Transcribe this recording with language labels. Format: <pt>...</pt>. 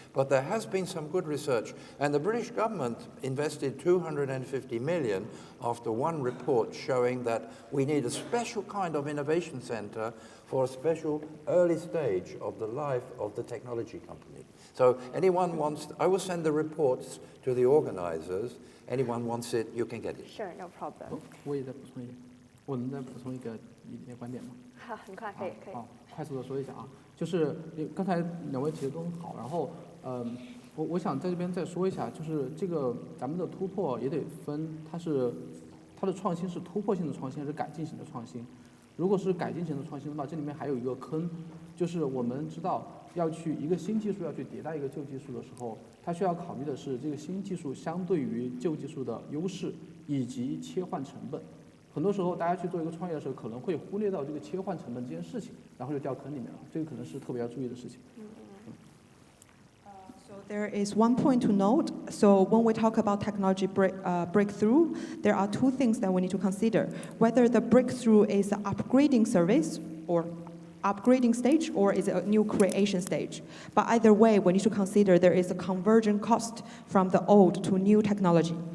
<en>But there has been some good research. And the British government invested 250 million after one report showing that we need a special kind of innovation center for a special early stage of the life of the technology company. So anyone wants, I will send the reports to the organizers. Anyone wants it, you can get it. Sure, no problem.</en> <zh>我也再补充一点，我能再补充一点观点吗？好，很快可以。好，快速的说一下啊，就是刚才两位提的都很好，然后我想在这边再说一下，就是这个咱们的突破也得分，它的创新是突破性的创新还是改进型的创新？如果是改进型的创新的话，这里面还有一个坑，就是我们知道要去一个新技术要去迭代一个旧技术的时候，它需要考虑的是这个新技术相对于旧技术的优势以及切换成本。很多时候大家去做一个创业的时候，可能会忽略到这个切换成本这件事情，然后就掉坑里面了。这个可能是特别要注意的事情。</zh> <en>So there is one point to note. So when we talk about technology breakthrough, there are two things that we need to consider. Whether the breakthrough is an upgrading service or upgrading stage or is it a new creation stage. But either way, we need to consider there is a conversion cost from the old to new technology.</en>